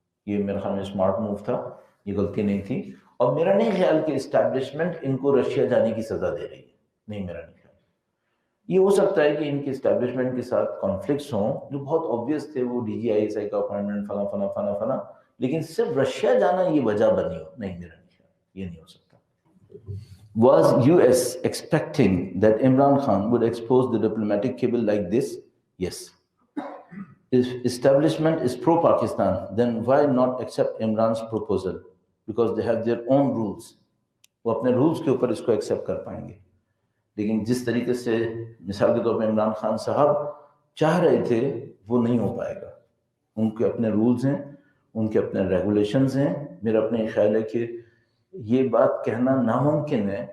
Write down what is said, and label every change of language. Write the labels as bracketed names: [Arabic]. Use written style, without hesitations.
[Urdu] یہ میرے خیال میں اسمارٹ موو تھا، یہ غلطی نہیں تھی. اور میرا نہیں خیال کہ اسٹیبلشمنٹ ان کو رشیا جانے کی سزا دے رہی ہے، نہیں، میرا نہیں خیال. یہ ہو سکتا ہے کہ ان کے اسٹیبلشمنٹ کے ساتھ کانفلکٹس ہوں جو بہت آبویس تھے، وہ D جی I S I کا اپائنٹمنٹ فلاں فلاں فلاں فلاں، لیکن صرف رشیا جانا یہ وجہ بنی ہو، نہیں، میرا نہیں خیال، یہ نہیں ہو سکتا. [English] Was US expecting that Imran Khan would expose the diplomatic cable like this? Yes. If establishment is pro-Pakistan, then why not accept Imran's proposal? Because they have their own rules. [Urdu] وہ اپنے رولز کے اوپر اس کو accept کر پائیں گے. لیکن جس طریقے سے مثال کے طور پہ عمران خان صاحب چاہ رہے تھے وہ نہیں ہو پائے گا. ان کے اپنے رولز ہیں، ان کے اپنے ریگولیشنز ہیں. میرا اپنے خیال ہے کہ یہ بات کہنا ناممکن ہے.